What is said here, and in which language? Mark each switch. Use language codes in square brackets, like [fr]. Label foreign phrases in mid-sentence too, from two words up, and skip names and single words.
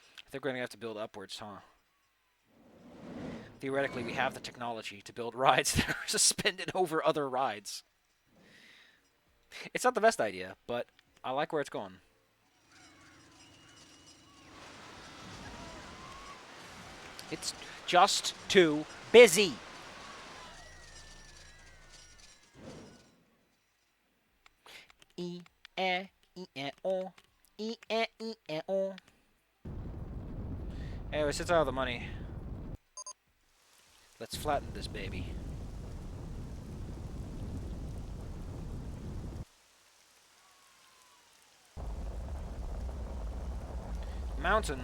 [en] They're going to have to build upwards, huh? Theoretically, we have the technology to build rides that are suspended over other rides. It's not the best idea, but I like where it's going. It's just too busy. E-E-E-E-O. E-E-E-E-O. Anyway, since I have the money, let's flatten this baby. Mountain?